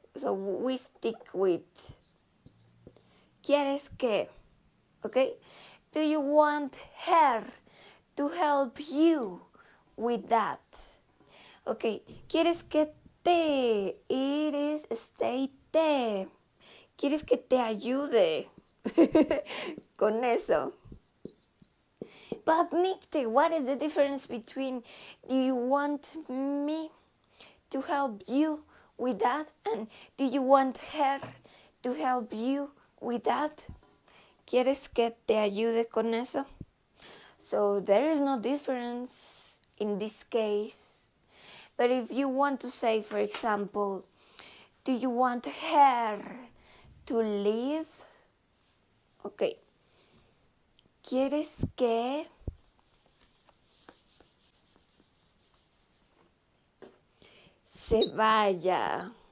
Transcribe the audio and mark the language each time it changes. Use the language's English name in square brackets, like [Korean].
[English] So we stick with [Spanish] ¿quieres que? [English] Okay? Do you want her to help you with that? Okay, [Spanish] ¿quieres que te? [English] It is stay te. [Spanish] ¿Quieres que te ayude? Con eso. [English] But Nikte, what is the difference between do you want me to help you with that and do you want her to help you with that? [Spanish] ¿Quieres que te ayude con eso? [English] So there is no difference in this case. But if you want to say, for example, do you want her to leave? [Spanish] Okay. ¿Quieres que se vaya?